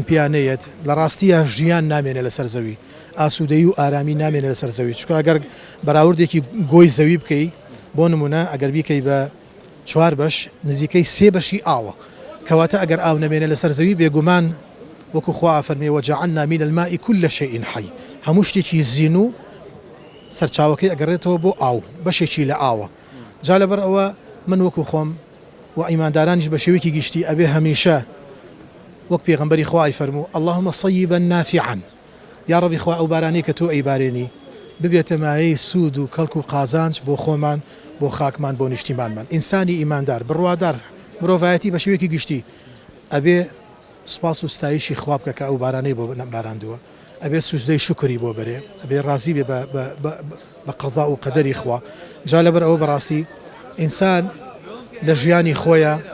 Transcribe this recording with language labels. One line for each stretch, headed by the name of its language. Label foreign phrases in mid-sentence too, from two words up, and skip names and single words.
Central Kurdish: پیانەیەت لە ڕاستیە ژیان نامێنێ لەسەر زەوی ئاسوودەی و ئارامی نامێنێ لەسەر زەوی چکە ئەگەر بەراوردێکی گۆی زەوی بکەی بۆ نمونە ئەگەر بیکەی بە 4 بەش نزیکەی 3 بەشی ئاوە کەواتە ئەگەر ئاو نەمێنێ لەسەر زەوی بێگومان وەکو خوا فەرمێ
Arabic: وجعلنا من الماء كل شيء حي
Central Kurdish: هەموو شتێکی زین و سەرچاوەکەی ئەگەڕێتەوە بۆ ئاو بەشێکی لە ئاوە جا لەبەر ئەوە من وەکو خۆم و ئیماندارانیش بە شێوەیەکی گشتی ئەبێ هەمیشە وەک پێغەمبەری خوای فەرموو
Arabic: اللهم صيبا نافعا
Central Kurdish: یا ڕەبی خوا ئەو بارانەی کە تۆ ئەیبارێنی ببێتە مایەی سوود و کەڵک و قازانج بۆ خۆمان بۆ خاکمان بۆ نیشتیمانمان ئینسانی ئیماندار بڕوادار مرۆڤایەتی بە شێوەیەکی گشتی ئەبێ سپاس و ستایشی خوا بکە کە ئەو بارانەی بۆ باراندووە ئەبێ سوزدەی شکری بۆ بەرێ ئەبێ ڕازی بێ بە قەضا و قەدەری خوا جا لەبەر ئەوە بەڕاستی ئینسان لە ژیانی خۆیە